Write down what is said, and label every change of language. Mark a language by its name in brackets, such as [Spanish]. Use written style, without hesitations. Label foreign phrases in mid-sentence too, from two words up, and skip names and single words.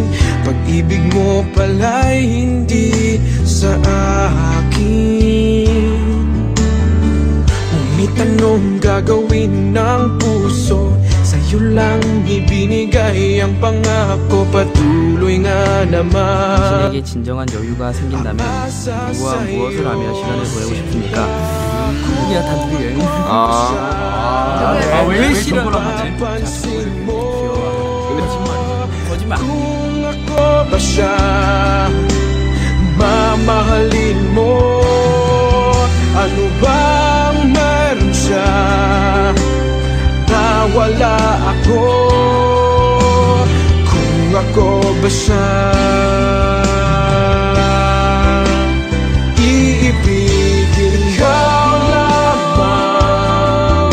[Filipino] Pag-ibig mo pala'y hindi sa akin. Kung may tanong gagawin ng puso, sa'yo lang ibinigay ang pangako. Patuloy nga naman. [Korean] 당신에게 진정한 여유가 생긴다면 누구와 무엇을 하며 시간을 보내고 싶습니까? 그냥 단둘이 여행. 왜 싫은 걸 하지? 거짓말. [Filipino] Kung ako ba siya, mamahalin mo. Ano bang meron siya na wala ako? Kung ako ba siya, iibigin ka lamang.